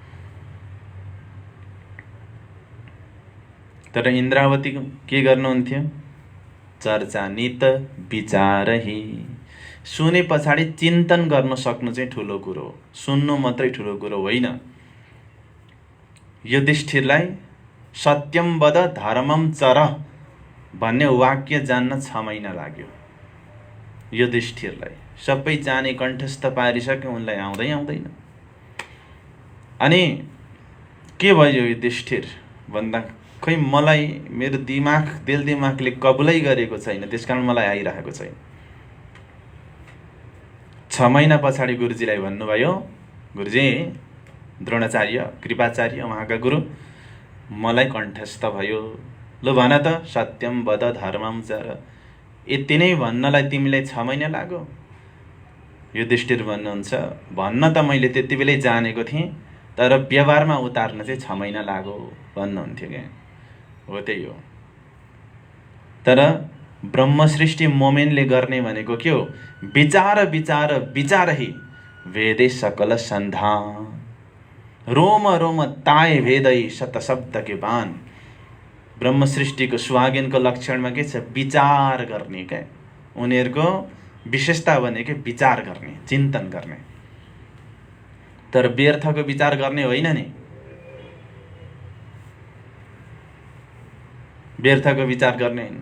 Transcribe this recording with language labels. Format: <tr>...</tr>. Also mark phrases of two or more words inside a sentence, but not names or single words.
<ne>तर इन्द्रावती के गर्नुहुन्थ्यो?</ne> <hi>चर्चा नित विचारही।</hi> <ne>सुने पछाडि चिन्तन गर्न सक्नु चाहिँ ठुलो कुरो हो, सुन्नु मात्रै ठुलो कुरो होइन। युधिष्ठिरलाई</ne> <sa>सत्यम वद धर्मम चर</sa> <ne>भन्ने वाक्य जान्न 6 महिना लाग्यो। युधिष्ठिरलाई सबै जाने कण्ठस्थ पारिसक्यो, उनलाई आउँदैन। अनि के भयो युधिष्ठिर भन्दा, खै मलाई मेरो दिल दिमागले कबुलै गरेको छैन, त्यसकारण मलाई आइरहेको छैन। 6 महिना पछाडि गुरुजीलाई भन्नुभयो, गुरुजी द्रोणाचार्य कृपाचार्य उहाँका गुरु, मलाई कण्ठस्थ भयो, ल भन त</ne> <sa>सत्यम वद धर्मम चर।</sa> <ne>यति नै भन्नलाई तिमीलाई 6 महिना लाग्यो? युधिष्ठिर भन्नुहुन्छ, भन्न त मैले त्यति बेलै जानेको थिएँ, तर व्यवहारमा उतार्न चाहिँ 6 महिना लाग्यो भन्नुहुन्थ्यो क्या। हो त्यही हो। तर ब्रह्म सृष्टि मोमेनले गर्ने भनेको के हो?</ne> <hi>विचार विचार विचारही वेदे सकल सन्धान, रोम रोम ताए भेदै शत शब्द के बान।</hi> <ne>ब्रह्म सृष्टिको सुहागनको लक्षणमा के छ? विचार गर्ने क्या। उनीहरूको विशेषता भनेको विचार गर्ने, चिन्तन गर्ने। तर व्यर्थको विचार गर्ने होइन नि। व्यर्थको विचार गर्ने होइन।</ne>